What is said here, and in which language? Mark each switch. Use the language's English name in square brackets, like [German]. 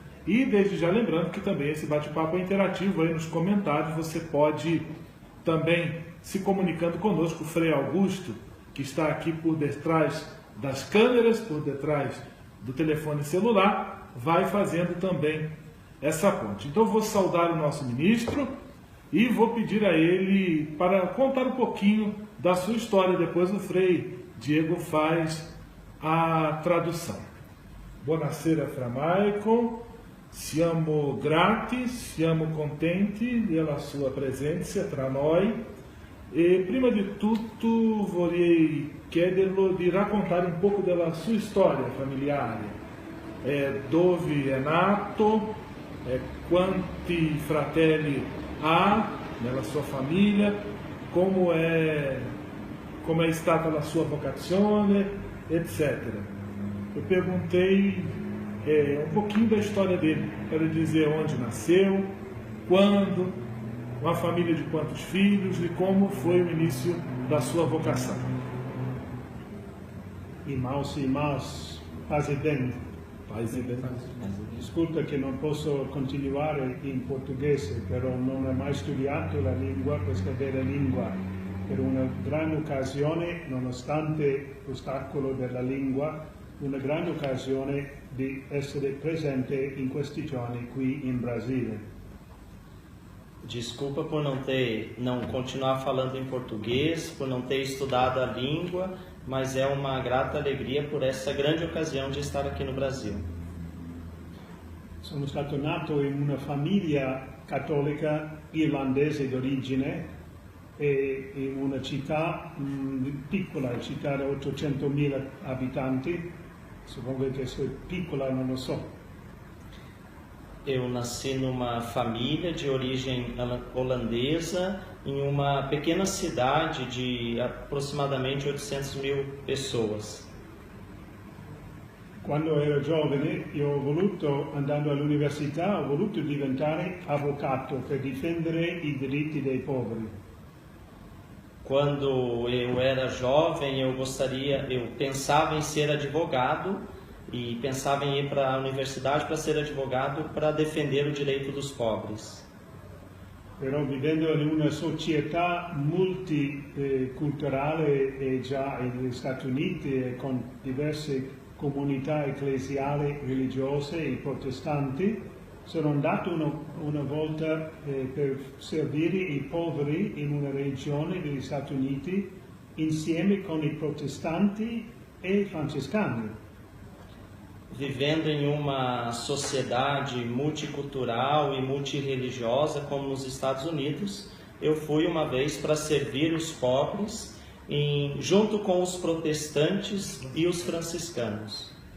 [Portuguese] E desde já lembrando que também esse bate-papo é interativo, aí nos comentários você pode também se comunicando conosco. O Frei Augusto, que está aqui por detrás das câmeras, por detrás do telefone celular, vai fazendo também essa ponte. Então vou saudar o nosso ministro e vou pedir a ele para contar um pouquinho da sua história. Depois o Frei Diego faz a tradução. [Italian] Buonasera, Fra Michael. Siamo grati, siamo contenti della sua presenza tra noi. E prima di tutto vorrei chiederlo di raccontare un poco della sua storia familiare. Dove è nato, quanti fratelli ha nella sua famiglia, come è stata la sua vocazione, etc. [Portuguese] Eu perguntei um pouquinho da história dele, para dizer onde nasceu, quando, uma família de quantos filhos e como foi o início da sua vocação. Irmãos, paz e bem. Paz e bem. [Italian] Ascolta che non posso continuare in portoghese, però non ho mai studiato la lingua, questa bella lingua, per una grande occasione, nonostante l'ostacolo della lingua, una grande occasione di essere presente in questi giorni qui in Brasile. [Portuguese] Desculpa por não continuar falando em português, por não ter estudado a língua, mas é uma grata alegria por essa grande ocasião de estar aqui no Brasil. [Italian] Sono stato nato in una famiglia cattolica irlandese d'origine e in una città piccola, città di 800.000 abitanti. Suppongo che sia piccola, non lo so. [Portuguese] Eu nasci numa família de origem holandesa, em uma pequena cidade de aproximadamente 800.000 pessoas. [Italian] Quando ero giovane, io ho voluto, andando all'università, ho voluto diventare avvocato per difendere i diritti dei poveri. [Portuguese] Quando eu era jovem, eu pensava em ser advogado e pensava em ir para a universidade para ser advogado para defender o direito dos pobres. [Italian] Però vivendo in una società multiculturale già negli Stati Uniti e con diverse comunità ecclesiali religiose e protestanti, sono andato una volta per servire i poveri in una regione degli Stati Uniti insieme con i protestanti e i francescani. [Portuguese] Vivendo em uma sociedade multicultural e multirreligiosa como nos Estados Unidos, eu fui uma vez para servir os pobres junto com os protestantes e os franciscanos.